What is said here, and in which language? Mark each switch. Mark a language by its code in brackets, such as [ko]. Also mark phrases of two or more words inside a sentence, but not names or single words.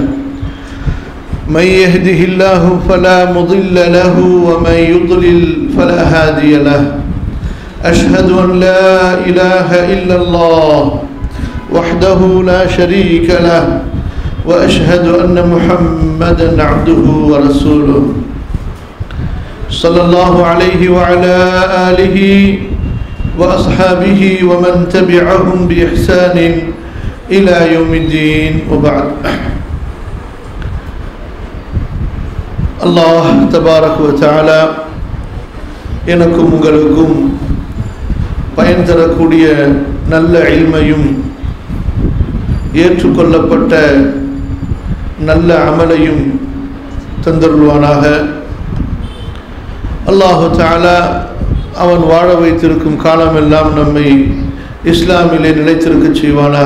[ar] من يهده الله فلا مضل له ومن يضلل فلا هادي له أشهد أن لا إله إلا الله وحده لا شريك له وأشهد أن محمدا عبده ورسوله صلى الله عليه وعلى آله وأصحابه ومن تبعهم بإحسان إلى يوم الدين وبعد. الله تبارك وتعالى [ta] எனக்கும் உங்களுக்கும் பயன் தரக்கூடிய நல்ல இல்மையும் ஏற்றுக்கொள்ளப்பட்ட நல்ல அமலையும் தந்தருள்வானாக. [ar] الله تعالى [ta] அவன் வாழ வைத்திருக்கும் காலமெல்லாம் நம்மை இஸ்லாமிலே நிலைத்திருக்க செய்வானாக.